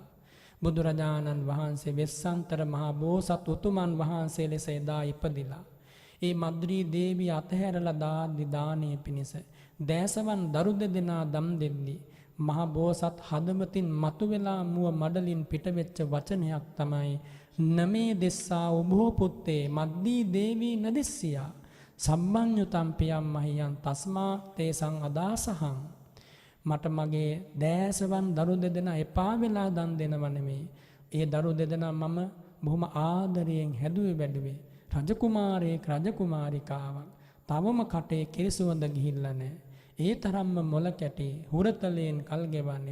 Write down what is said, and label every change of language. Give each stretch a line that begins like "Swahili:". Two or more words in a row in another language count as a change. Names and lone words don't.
Sinhala: බුදුරජාණන් වහන්සේ වෙස්සන්තර මහා බෝසත් උතුමන් වහන්සේ ලෙස එදා ඉපදිලා. ඒ මද්රී දේවිය අතහැරලා දාද්දි දානයේ පිණිස දෑසවන් දරු දෙදෙනා දම් දෙද්දී මහා බෝසත් හදවතින් මතුවෙලා මුව මඩලින් පිටවෙච්ච වචනයක් තමයි
Pali: නමේ දෙස්සා උභෝ පුත්තේ මද්දී දේවී නදෙස්සියා සම්බන්්‍යුතම් පියම් මහියන් තස්මා තේසං අදාසහං.
Sinhala: මට මගේ දෑසවන් දරු දෙදෙනා එපා වෙලා දන් දෙනව නෙමෙයි. ඒ දරු දෙදෙනා මම බොහොම ආදරයෙන් හැදුවේ වැඩුවේ. රජකුමාරයෙක් රජකුමාරිකාවක්. තවම කටේ කිරිසුවඳ ගිහිල්ලා නැහැ. ඒ තරම්ම මොල කැටි හුරතලයෙන් කල් ගෙවන්නේ.